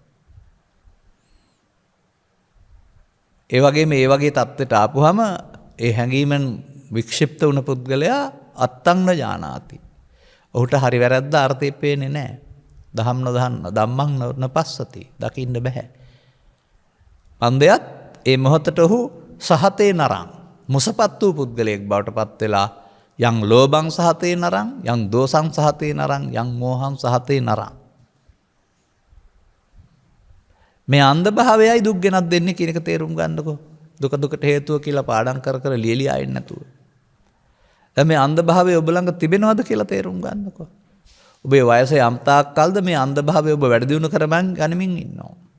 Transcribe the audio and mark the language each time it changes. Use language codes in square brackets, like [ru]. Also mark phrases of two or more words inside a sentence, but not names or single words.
[si] ඒ වගේම ඒ වගේ தත්ත්වයට ආපුවම ඒ හැඟීමෙන් වික්ෂිප්ත වුණ පුද්ගලයා [pi] අත්තං ඥානාති. [si] ඔහුට හරි වැරද්ද අර්ථය පේන්නේ නැහැ. දහම් නොදහන්න, [pi] ධම්මං නොපස්සති. [si] දකින්න බෑ. පන්දයත් ඒ මොහොතට ඔහු [pi] සහතේ නරං [si] මුසපත් වූ පුද්ගලයෙක් බවට පත් වෙලා [pi] යං ලෝභං සහතේ නරං, යං දෝසං සහතේ නරං, යං මෝහං සහතේ නරං. [si] මේ අන්ධ භාවයයි දුක් ගෙනත් දෙන්නේ කියන එක තේරුම් ගන්නකො. දුක දුකට හේතුව කියලා පාඩම් කර කර ලියලියා ඉන්නේ නැතුව. දැන් මේ අන්ධභාවය ඔබ ළඟ තිබෙනවද කියලා තේරුම් ගන්නකො. ඔබේ වයස යම් තාක් කල්ද මේ අන්ධභාවය ඔබ වැඩි දියුණු කරමින් ගනිමින් ඉන්නවා.